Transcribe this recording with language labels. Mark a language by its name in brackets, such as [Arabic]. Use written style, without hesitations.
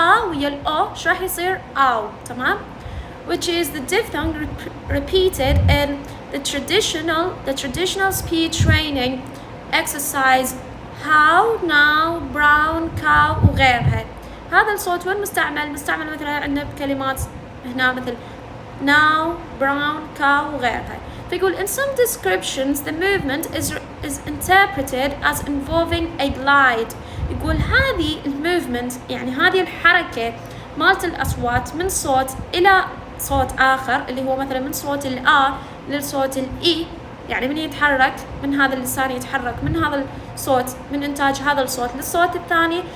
[Arabic] ويا الأو شو راح يصير؟ تمام؟ [English] which is the diphthong repeated in the traditional speech training exercise how, now, brown, cow [Arabic] وغيرها. هذا الصوت وين مستعمل مثلا عندنا بكلمات هنا مثل [English] now, brown, cow [Arabic] وغيرها. فيقول [English] in some descriptions the movement is interpreted as involving a glide. [Arabic] يقول هذه الموفمنت يعني هذه الحركة مالت الأصوات من صوت إلى صوت آخر اللي هو مثلا من صوت الآ للصوت الإي، يعني من يتحرك من هذا اللسان يتحرك من هذا الصوت من إنتاج هذا الصوت للصوت الثاني.